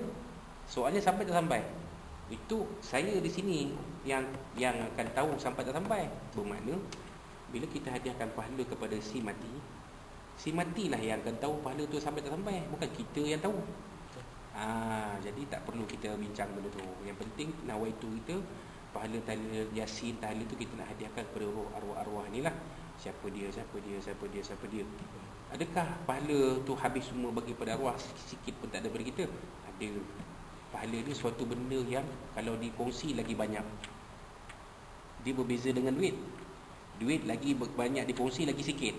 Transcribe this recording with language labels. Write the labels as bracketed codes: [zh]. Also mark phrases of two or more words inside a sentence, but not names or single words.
[ms] Soalnya sampai tak sampai, itu saya di sini yang akan tahu sampai tak sampai. Bermakna bila kita hadiahkan pahala kepada si mati lah yang akan tahu pahala tu sampai tak sampai, bukan kita yang tahu. Jadi tak perlu kita bincang benda tu. Yang penting nawaitu kita, pahala tahlil Yasin, tahlil tu kita nak hadiahkan kepada arwah-arwah ni lah. Siapa dia. Adakah pahala tu habis semua bagi pada arwah, sikit pun tak ada bagi kita? Ada. Pahala ni suatu benda yang kalau dikongsi lagi banyak. Dia berbeza dengan duit. Duit lagi banyak dikongsi lagi sikit.